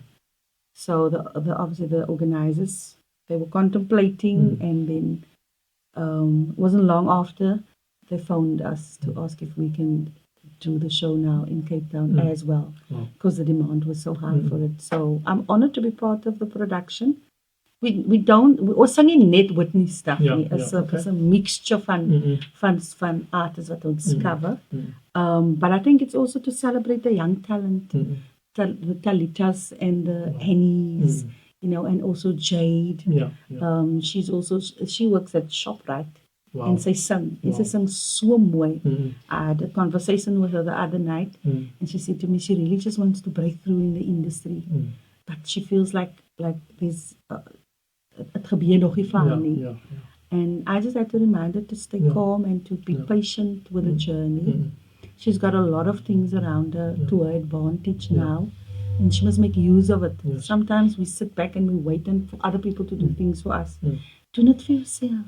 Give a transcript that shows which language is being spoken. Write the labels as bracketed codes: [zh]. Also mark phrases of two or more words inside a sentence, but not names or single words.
[en] So obviously the organizers, they were contemplating and then It wasn't long after they phoned us to ask if we can do the show now in Cape Town as well, because the demand was so high for it. So I'm honored to be part of the production. [af] We ons sing nie net Whitney stuff nie. [en] It's a mixture [af] van artists wat ons cover. [en] But I think it's also to celebrate the young talent, the Talitas and the Hennies, and also Jade. She works at ShopRite. Wow. And [af] sy sing. En sy sing so mooi. [en] I had a conversation with her the other night, and she said to me, she really just wants to break through in the industry. But she feels like there's [af] het gebeur nog nie vir haar nie. [en] And I just had to remind her to stay calm and to be patient with the journey. She's got a lot of things around her to her advantage now, and she must make use of it. Sometimes we sit back and we wait for other people to do things for us. Do not for yourself.